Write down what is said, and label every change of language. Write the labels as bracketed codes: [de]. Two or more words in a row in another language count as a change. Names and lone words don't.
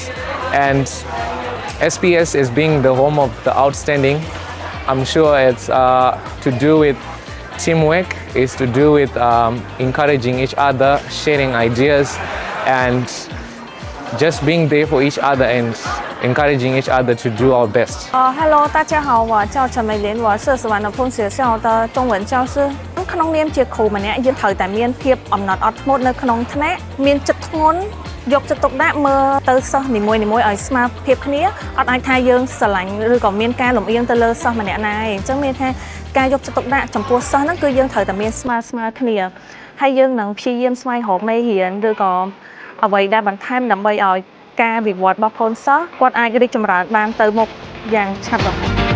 [en] And SPS is being the home of the outstanding. I'm sure it's to do with teamwork, it's to do with encouraging each other, sharing ideas, and just being there for each other and encouraging each other to do our best. [zh] Hello，大家好，我叫陈美莲，我是十万的碰学校的中文教师。 [km] ក្នុងនាមជាគ្រូម្នាក់យើងត្រូវតែមានភាពអំណត់អត់ធ្មត់នៅក្នុងថ្នាក់មានចិត្តធ្ងន់យកចិត្តទុកដាក់មើលទៅសិស្សនីមួយៗឲ្យស្មើភាពគ្នាអត់អាចថាយើងស្រឡាញ់ឬក៏មានការលំអៀងទៅលើសិស្សម្នាក់ណាឯងអញ្ចឹងមានថាការយកចិត្តទុកដាក់ចំពោះសិស្សហ្នឹងគឺយើងត្រូវតែមានស្មើគ្នាហើយយើងនឹងព្យាយាមស្វែងរកមេរៀនឬក៏អ្វីដែលបន្ថែមដើម្បីឲ្យការវិវត្តរបស់កូនសិស្សគាត់អាចរីកចម្រើនបានទៅមុខយ៉ាងឆាប់រហ័ស